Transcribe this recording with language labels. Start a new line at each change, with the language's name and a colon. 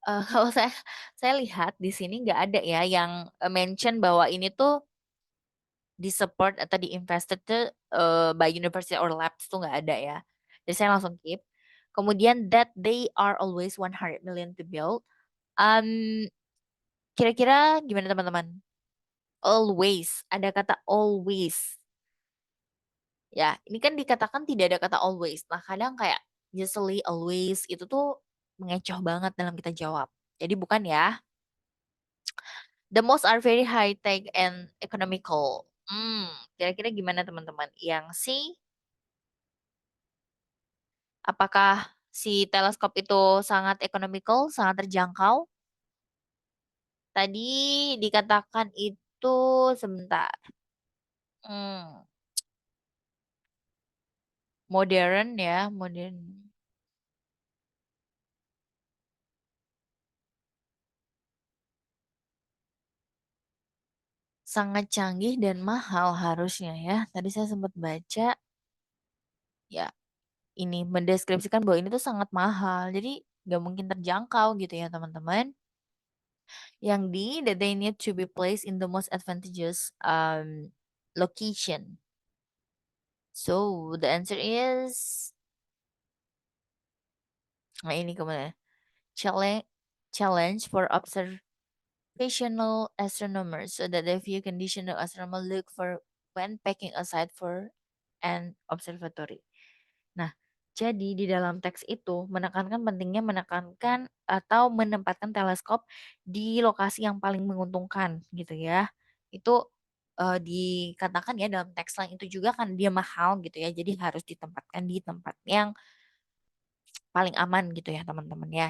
Indonesian: Kalau saya lihat di sini nggak ada ya yang mention bahwa ini tuh di-support atau di-invested tuh,
English: by university or labs
Indonesian: tuh nggak ada ya. Jadi saya langsung keep. Kemudian
English: that they are always 100 million to build.
Indonesian: Um, Kira-kira gimana teman-teman? Always, ada kata always. Ya, ini kan dikatakan tidak ada kata always. Nah, kadang kayak usually, always itu tuh mengecoh banget dalam kita jawab. Jadi bukan ya.
English: The most are very high tech and economical.
Indonesian: Kira-kira gimana teman-teman? Yang C, apakah si teleskop itu sangat economical, sangat terjangkau? Tadi dikatakan itu sebentar. Hmm, modern ya, modern. Sangat canggih dan mahal harusnya ya. Tadi saya sempat baca, ya ini mendeskripsikan bahwa ini tuh sangat mahal. Jadi nggak mungkin terjangkau gitu ya teman-teman. Yang D,
English: that they need to be placed in the most advantageous location. So the answer is,
Indonesian: nah ini kemana?
English: Challenge. challenge for observational astronomers so that the few condition the astronomer look for when packing a site for an observatory.
Indonesian: Nah, jadi di dalam teks itu menekankan pentingnya menekankan atau menempatkan teleskop di lokasi yang paling menguntungkan gitu ya. Itu dikatakan ya dalam teks lain itu juga kan dia mahal gitu ya. Jadi harus ditempatkan di tempat yang paling aman gitu ya teman-teman ya.